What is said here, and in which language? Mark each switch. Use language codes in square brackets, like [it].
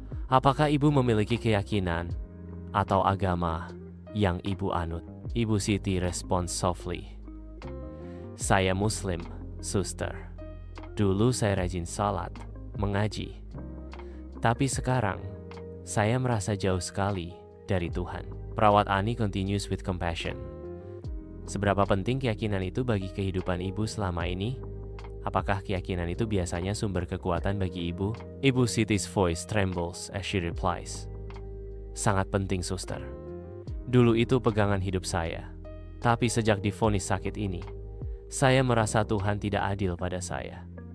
[id] Apakah Ibu memiliki keyakinan atau agama yang Ibu anut? [en] Ibu Siti responds softly. [id] Saya Muslim, suster. Dulu saya rajin salat, mengaji. Tapi sekarang, saya merasa jauh sekali dari Tuhan. [en] Perawat Ani continues with compassion. [id] Seberapa penting keyakinan itu bagi kehidupan Ibu selama ini? Apakah keyakinan itu biasanya sumber kekuatan bagi Ibu? [en] Ibu Siti's voice trembles as she replies. [id] Sangat penting, suster. Dulu itu pegangan hidup saya. Tapi sejak divonis sakit ini, saya merasa Tuhan tidak adil pada saya.